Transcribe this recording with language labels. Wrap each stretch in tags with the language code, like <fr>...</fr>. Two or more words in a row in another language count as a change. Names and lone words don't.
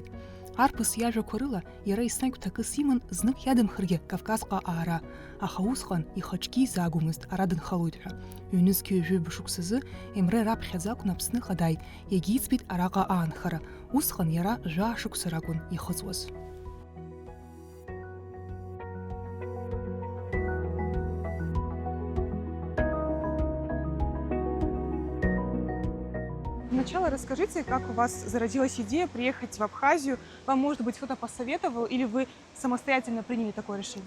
<ab>Арԥыс иажәақәа рыла иара еснагь ҭакыс иман знык иадамхаргьы Кавказҟа аара, аха усҟан ихаҿгьы изаагомызт ара дынхалоит ҳәа. Ҩнызқьи ҩажәи шықәсазы Емре раԥхьаӡа акәны Аԥсныҟа дааит, иагьиӡбеит араҟа аанхара. Усҟан иара жәаа-шықәса ракәын ихыҵуаз.</ab> <ru>Сначала расскажите, как у вас зародилась идея приехать в Абхазию. Вам, может быть, кто-то посоветовал или вы самостоятельно приняли такое решение?</ru>